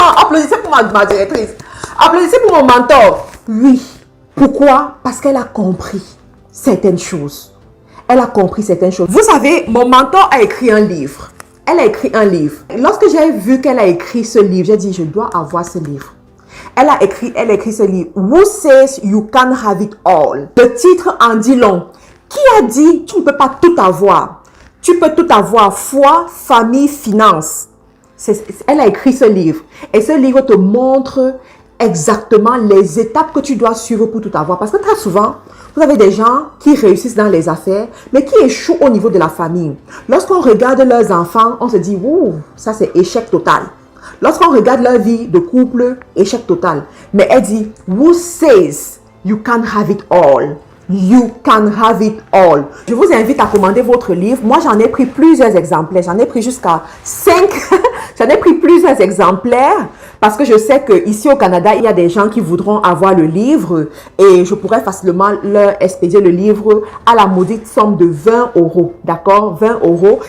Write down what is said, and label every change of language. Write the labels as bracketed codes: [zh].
[fr] Applaudissez pour ma directrice. Applaudissez pour mon mentor. Oui. Pourquoi? Parce qu'elle a compris certaines choses. Elle a compris certaines choses. Vous savez, mon mentor a écrit un livre. Elle a écrit un livre. Lorsque j'ai vu qu'elle a écrit ce livre, j'ai dit, je dois avoir ce livre. Elle a écrit ce livre. [en] Who says you can't have it all? [fr] Le titre en dit long. Qui a dit, tu ne peux pas tout avoir? Tu peux tout avoir, foi, famille, finance. Elle a écrit ce livre. Et ce livre te montre exactement les étapes que tu dois suivre pour tout avoir. Parce que très souvent, vous avez des gens qui réussissent dans les affaires, mais qui échouent au niveau de la famille. Lorsqu'on regarde leurs enfants, on se dit, ouh, ça c'est échec total. Lorsqu'on regarde leur vie de couple, échec total. Mais elle dit, [en] who says you can't have it all? You can have it all. [fr] Je vous invite à commander votre livre. Moi, j'en ai pris plusieurs exemplaires. J'en ai pris jusqu'à 5. J'en ai pris plusieurs exemplaires parce que je sais qu'ici au Canada, il y a des gens qui voudront avoir le livre et je pourrais facilement leur expédier le livre à la maudite somme de 20 €. D'accord? 20 €.